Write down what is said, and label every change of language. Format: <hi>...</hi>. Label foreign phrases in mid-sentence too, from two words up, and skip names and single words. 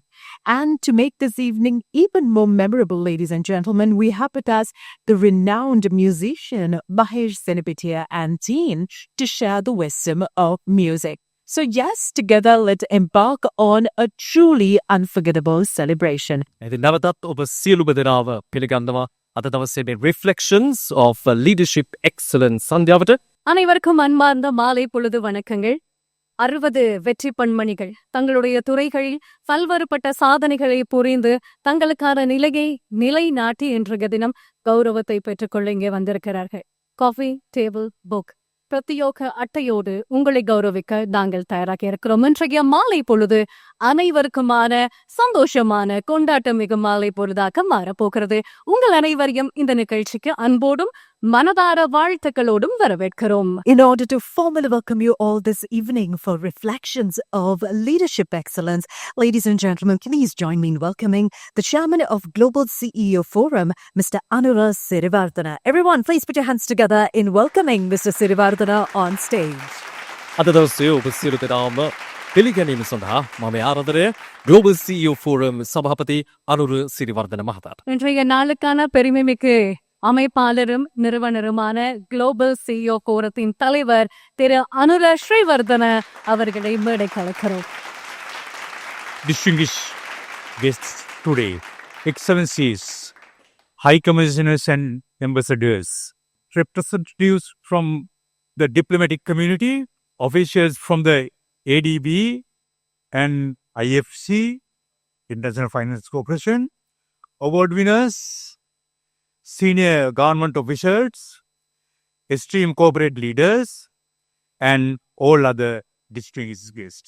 <en>And to make this evening even more memorable, ladies and gentlemen, we have with us the renowned musician Mahesh Senapatia and team to share the wisdom of music. So yes, together let's embark on a truly unforgettable celebration.</en> <si>නැවතත් ඔබ සියලුම දෙනාව පිළිගන්නවා අද දවසේ මේ Reflections of Leadership Excellence සන්ධ්‍යාවට.</si> <ta>அனைவருக்கும் அன்பார்ந்த மாலை பொழுது வணக்கங்கள். 60 வெற்றி பெண்மணிகள் தங்களுடைய துறைகளில் பல்வேறுபட்ட சாதனைகளை புரிந்து தங்களுக்கான நிலையை நிலைநாட்டி இன்றைய தினம் கௌரவத்தை பெற்றுக்கொள்ள இங்கே வந்திருக்கிறார்கள்.</ta> <en>coffee table book</en> <ta>பிரத்யோக அட்டையோடு உங்களை கௌரவிக்க நாங்கள் தயாராக இருக்கிறோம். இன்றைய மாலை பொழுது அனைவருக்குமான சந்தோஷமான கொண்டாட்டம் மிகு மாலை பொழுதாக மாறப்போகிறது. உங்கள் அனைவரையும் இந்த நிகழ்ச்சிக்கு அன்போடும் மனதார வாழ்த்துக்களோடும் வரவேற்கிறோம்.</ta> <en>In order to formally welcome you all this evening for Reflections of Leadership Excellence, ladies and gentlemen, please join me in welcoming the Chairman of Global CEO Forum, Mr. Anura Sirivardhana. Everyone, please put your hands together in welcoming Mr. Sirivardhana on stage.</en> <si>අද දවසේ ඔබ සියලු දෙනාම පිළිගැනීම සඳහා මම ආරාධනය Global CEO Forum සභාපති අනුර සිරිවර්ධන මහතාට.</si> <ta>இன்றைய நாளுக்கான பெருமைமிகு அமைப்பாளரும் நிறுவனருமான குளோபல் சிஇஓ கோரத்தின் தலைவர் திரு அனுர ஸ்ரீவர்தன அவர்களை மேடை கலக்கிறோம்.</ta> <en>Distinguished guests today, Excellencies, High Commissioners and Ambassadors, representatives from the diplomatic community, officials from the ADB and IFC, International Finance Corporation, award winners, senior government officials, esteemed corporate leaders, and all other distinguished guests.</en>